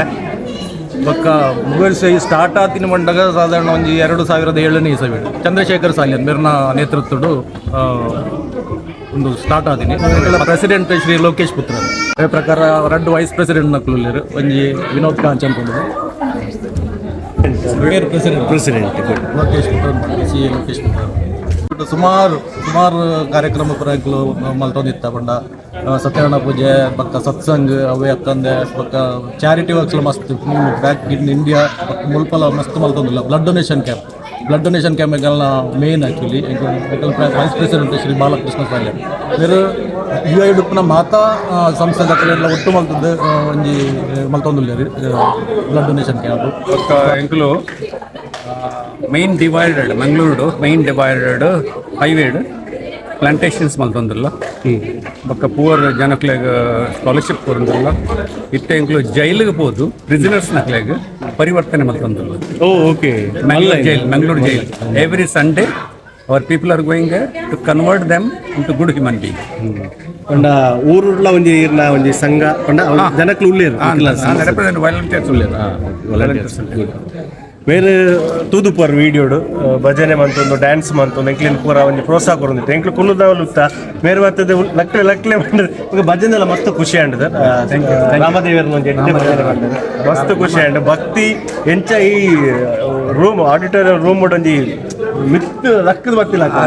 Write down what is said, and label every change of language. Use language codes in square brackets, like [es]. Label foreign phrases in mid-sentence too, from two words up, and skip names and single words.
[tcy] ಬೊಕ್ಕ ಮೊಗವೀರ್ಸ್ ಸ್ಟಾರ್ಟ್ ಆತಿನ ಬಂದಾಗ ಸಾಧಾರಣ ಒಂದು 2007ನೇ ಇಸವಿ ಚಂದ್ರಶೇಖರ್ ಸಾಲಿಯನ್ ಮೇರ್ನ ನೇತೃತ್ವಡು ಒಂದು ಸ್ಟಾರ್ಟ್ ಆತೀನಿ. ಪ್ರೆಸಿಡೆಂಟ್ ಶ್ರೀ ಲೋಕೇಶ್ ಪುತ್ರ ಅದೇ ಪ್ರಕಾರ 2 [en] vice president [tcy] ನಕ್ಲು ಒಂಜಿ ವಿನೋದ್ ಕಾಂಚ್ ಅನ್ಕೊಂಡು ಪ್ರೆಸಿಡೆಂಟ್ ಲೋಕೇಶ್ ಪುತ್ರ CA ಲೋಕೇಶ್ ಪುತ್ರ. ಸುಮಾರು ಕಾರ್ಯಕ್ರಮ ಪುರಗಳು ಮಲ್ತೊಂದಿತ್ತ ಬಂಡ ಸತ್ಯನಾರಾಯಣ ಪೂಜೆ ಪಕ್ಕ ಸತ್ಸಂಗ್ ಅವೇ ಅಕ್ಕಂದೆ ಪಕ್ಕ [en] charity works [tcy] ಮಸ್ತ್ [en] back in India [tcy] ಮುಲ್ಪಲ ಮಸ್ತ್ ಮಲ್ತೊಂದಿಲ್ಲ. [en] blood donation [tcy] ಕ್ಯಾಂಪ್ಗೆಲ್ಲ ಮೇನ್ [en] actually vice president [tcy] ಶ್ರೀ ಬಾಲಕೃಷ್ಣ ಸಾಲ್ಯ ಬೇರೆ UAE ಉಡುಪಿನ ಮಾತಾ ಸಂಸ್ಥೆ ಎಲ್ಲ ಒಟ್ಟು ಮಲ್ತದ್ದು ಒಂಜಿ ಮಲ್ತೊಂದಿಲ್ಲ ರೀ [en] blood donation camp. [tcy] ಎಂಕ್ಲು [en] main divided [tcy] ಮಂಗಳೂರು [en] main divided [tcy] ಹೈವೇಡ್ ಪ್ಲಾಂಟೇಶನ್ಸ್ ಮಲ್ತೊಂದಿಲ್ಲ. ಬೊಕ್ಕ ಪೂವರ್ ಜನಕ್ಲೆಗ್ ಸ್ಕಾಲರ್ಶಿಪ್ ಕೊರಂದಿಲ್ಲ. ಇತ್ತೆ ಎಂಕ್ಲು ಜೈಲಿಗೆ ಹೋದು ಪ್ರಿಸನರ್ಸ್ ನಕ್ಲೆಗ್ ಪರಿವರ್ತನೆ ಮಲ್ತೊಂದಿಲ್ಲ. ಓಕೆ. [en] Mangaluru jail every Sunday our people are going there to convert them into good human beings. [tcy] ಪಂಡ ಊರುಳ್ಳ ಒಂಜಿ ಈರ್ನ ಒಂಜಿ ಸಂಘ ಪಂಡ ಜನಕ್ಲು ಉಳ್ಳೇರು [en] represent volunteers [tcy] ಬೇರೆ ತೂದುಪರ್ ವೀಡಿಯೋಡು ಭಜನೆ ಮಂತೊಂದು ಡ್ಯಾನ್ಸ್ ಮಂತೊಂದು ಎಂಕ್ಲಿನ ಪೂರ ಒಂದು ಪ್ರೋತ್ಸಾಹ ಕೊರೊಂದಿತ್ತು ಎಂಕ್ಲು ಕುಲ್ಲುದಾವಲುತ್ತ ಮೇರೆ ಬರ್ತದೆ ಲಕ್ಲೆ ಲಕ್ಲೆ ಈಗ ಭಜನೆ ಎಲ್ಲ ಮಸ್ತ್ ಖುಷಿ ಆಂಡ್ ರಾಮದೇವರನ್ನ ಒಂದು ಎಡ್ಡೆ ಭಜನೆ ಮಾಡಿದೆ ಮಸ್ತ್ ಖುಷಿ ಆಂಡ್ ಭಕ್ತಿ ಎಂಚ ಈ ರೂಮ್ ಆಡಿಟೋರಿಯಂ ರೂಮ್ ಒಂಜಿ ಮಿತ್ತು ಲಕ್ಕದ ಬರ್ತಿಲ್ಲ